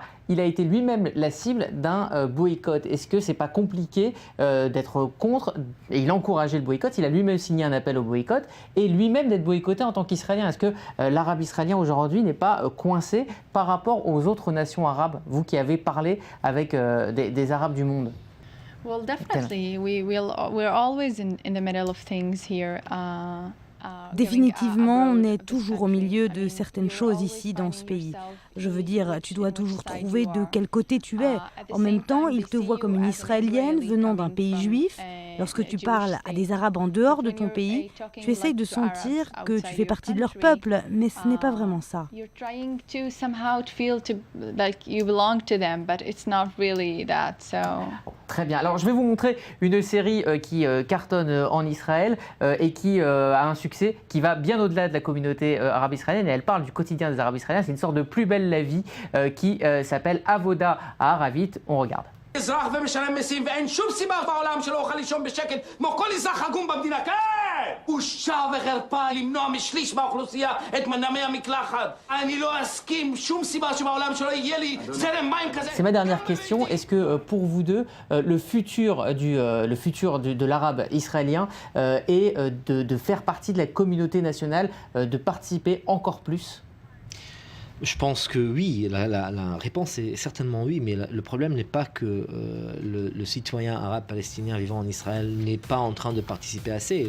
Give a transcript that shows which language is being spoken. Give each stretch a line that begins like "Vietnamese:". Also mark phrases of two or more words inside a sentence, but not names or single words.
French: Il a été lui-même la cible d'un boycott. Est-ce que c'est pas compliqué d'être contre? Et il a encouragé le boycott, il a lui-même signé un appel au boycott et lui-même d'être boycotté en tant qu'Israélien. Est-ce que l'arabe israélien aujourd'hui n'est pas coincé par rapport aux autres nations arabes, vous qui avez parlé avec des Arabes du monde?
English: Well, definitely. We're always in the middle of things here.
French: Définitivement, on est toujours au milieu de certaines choses ici dans ce pays. Je veux dire, tu dois toujours trouver de quel côté tu es. En même temps, ils te voient comme une Israélienne venant d'un pays juif. Lorsque tu parles à des Arabes en dehors de ton pays, tu essayes de sentir que tu fais partie de leur peuple, mais ce n'est pas vraiment ça. Très bien. Alors, je vais vous montrer une série qui cartonne en Israël et qui a un succès qui va bien au-delà de la communauté arabe israélienne. Et elle parle du quotidien des Arabes israéliens. C'est une sorte de Plus belle la vie qui s'appelle Avoda à Aravit. On regarde.
Hebrew: אזרח ומשלם מיסים ואין שום סיבה בעולם שלא אוכל לישון בשקט כמו כל אזרח הגון במדינה. כן! בושה וחרפה למנוע משליש מהאוכלוסייה את מנעמי המקלחת. אני לא אסכים שום סיבה שבעולם שלא יהיה לי זרם מים כזה.
French: C'est ma dernière question. Est-ce que pour vous deux, le futur de l'arabe israélien est de faire partie de la communauté nationale, de participer encore plus? Je pense que oui, la réponse est certainement oui, mais le problème n'est pas que le citoyen arabe palestinien vivant en Israël n'est pas en train de participer assez.